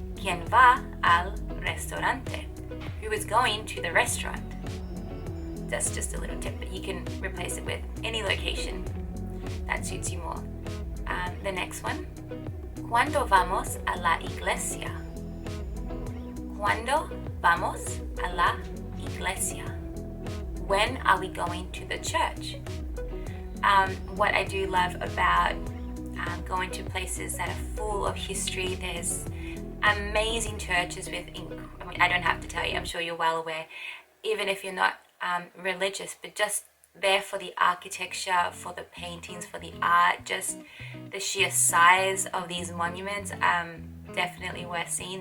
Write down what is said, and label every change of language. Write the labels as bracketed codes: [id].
[es] ¿Quién va al restaurante? [en] Who is going to the restaurant? That's just a little tip, but you can replace it with any location that suits you more. The next one. [es] ¿Cuándo vamos a la iglesia? ¿Cuándo vamos a la iglesia? [en] When are we going to the church? What I do love about going to places that are full of history, there's amazing churches with, I don't have to tell you, I'm sure you're well aware, even if you're not religious, but just there for the architecture, for the paintings, for the art, just the sheer size of these monuments, definitely worth seeing.